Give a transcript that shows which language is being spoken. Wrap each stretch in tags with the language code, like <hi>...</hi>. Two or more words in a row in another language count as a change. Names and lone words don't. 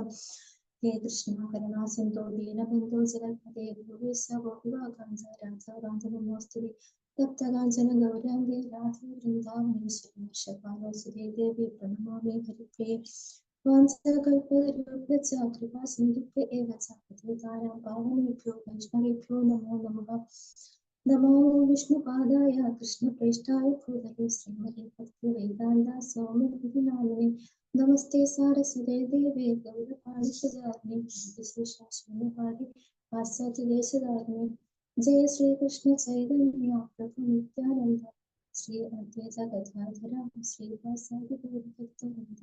<sa>ഹേ കൃഷ്ണ കരുണാസിന്ധോ ദീനബന്ധോ ജഗത്പതേ ഗോപീശ ഗോപികാകാന്ത രാധാകാന്ത നമോസ്തുതേ. തപ്തകാഞ്ചന ഗൗരാംഗേ രാധേ വൃന്ദാവനേശ്വരി വർഷപാലോസുതേ ദേവി പ്രണമാമി ഹരിപ്രിയേ. വാഞ്ചകൽപതരുഭ്യശ്ച കൃപാ സിന്ധുഭ്യ ഏവ ച പതിതാനാം പാവനേഭ്യോ വൈഷ്ണവേഭ്യോ നമോ നമഃ. നമോ വിഷ്ണുപാദായ കൃഷ്ണപ്രേഷ്ഠായ ഭൂതലേ ശ്രീമതേ ഭക്തിവേദാന്ത സ്വാമിനിധി നാമിനേ. നമസ്തേ സാരസ്വതേ ദേവേ ഗൗരപാണിപ്രചാരിണേ ശൂന്യപാഠി പാശ്ചാത്യദേശധാരിണേ. ജയ ശ്രീകൃഷ്ണ ചൈതന്യ പ്രഭു നിത്യാനന്ദ ശ്രീ അദ്വൈത ഗദാധര ശ്രീവാസാദി ഗൗരഭക്തവൃന്ദ.</sa>